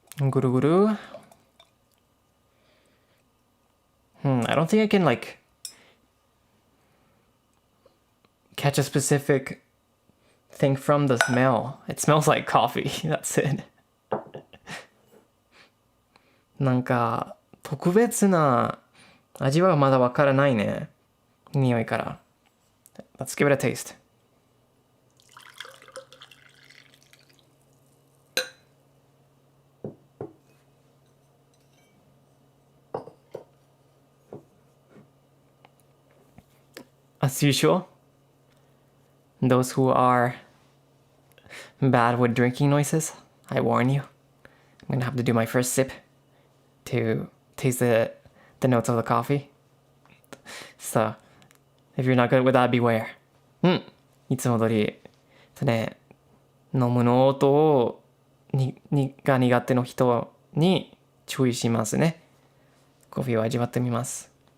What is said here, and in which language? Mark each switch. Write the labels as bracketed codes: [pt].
[en] Guru guru. I don't think I can like catch a specific thing from the smell. It smells like coffee. That's it. [ja] なんか特別な味はまだわからないね。匂いから。 [en] Let's give it a taste. As usual, those who are bad with drinking noises, I warn you. I'm gonna have to do my first sip to taste the notes of the coffee. So, if you're not good with that, beware. [ja] いつも通り、飲むの音をが苦手の人に注意しますね。コーヒーを味わってみます。